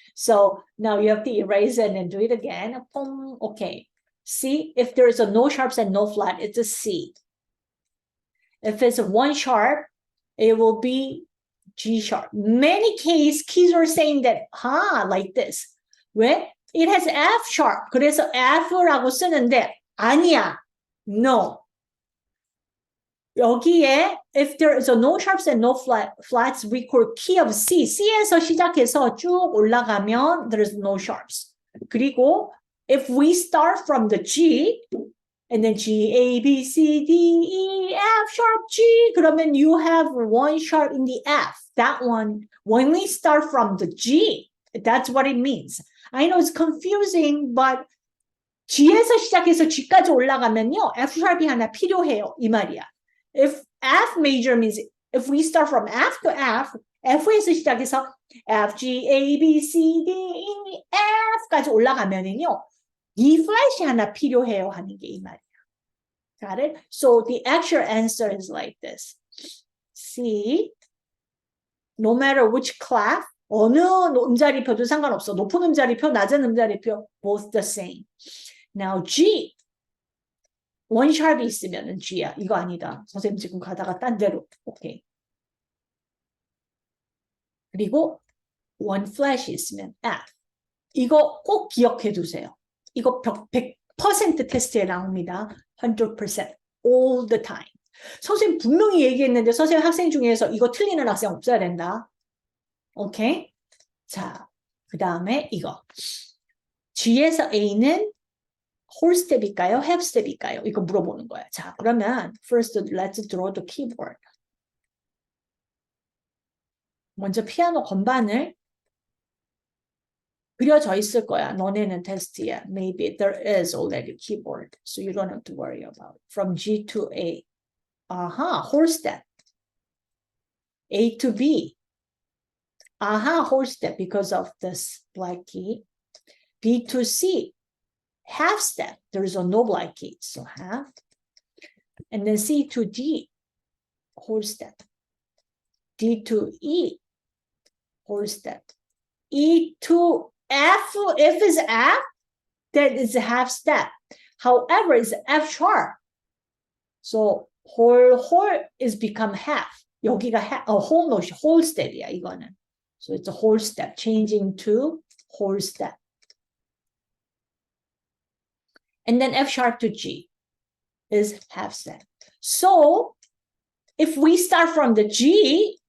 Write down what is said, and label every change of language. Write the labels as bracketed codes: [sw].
[en] So now you have to erase it and do it again. Okay. See, if there is a no sharps and no flat, it's a C. If it's one sharp, it will be G sharp. Many keys are saying that, like this. [ko] 왜? [en] It has F sharp. [ko] 그래서 F라고 쓰는데 아니야. [en] No. [ko] 여기에 [en] if there is a no sharps and no flats, we call key of C. [ko] C에서 시작해서 쭉 올라가면 [en] there is no sharps. [ko] 그리고 [en] if we start from the G and then G, A, B, C, D, E, F sharp, G, [ko] 그러면 [en] you have one sharp in the F. That one, when we start from the G, that's what it means. I know it's confusing, but [ko] G에서 시작해서 G까지 올라가면요, F sharp이 하나 필요해요. 이 말이야. [en] If F major means if we start from F to F, [ko] F에서 시작해서 F, G, A, B, C, D, E, F까지 올라가면은요, E flash이 하나 필요해요 하는 게 이 말이야. [en] Got it? So the actual answer is like this. C, no matter which class, [ko] 어느 음자리표도 상관없어. 높은 음자리표, 낮은 음자리표, [en] both the same. Now [ko] G, 원 샵이 있으면 G야. 이거 아니다. 선생님 지금 가다가 딴 데로. 오케이. 그리고 원 플래시 있으면 F. 이거 꼭 기억해 두세요. 이거 100% 테스트에 나옵니다. [en] 100%. All the time. [ko] 선생님 분명히 얘기했는데 선생님 학생 중에서 이거 틀리는 학생 없어야 된다. 오케이? 자, 그 다음에 이거. G에서 A는 whole step일까요? half step일까요? 이거 물어보는 거야. 자, 그러면 [en] first let's draw the keyboard. [ko] 먼저 피아노 건반을 그려져 있을 거야. 너네는 테스트야. [en] Maybe there is already keyboard, so you don't have to worry about it. From G to A. whole step. A to B. whole step because of this black key. B to C. Half step. There is a no black key, so half. And then C to D, whole step. D to E, whole step. E to F, if it's F, that is a half step. However, it's F sharp. So whole is become half. [ko] 여기가 whole step이야, 이거는. [en] So it's a whole step, changing to whole step. And then F sharp to G is half step. So if we start from the G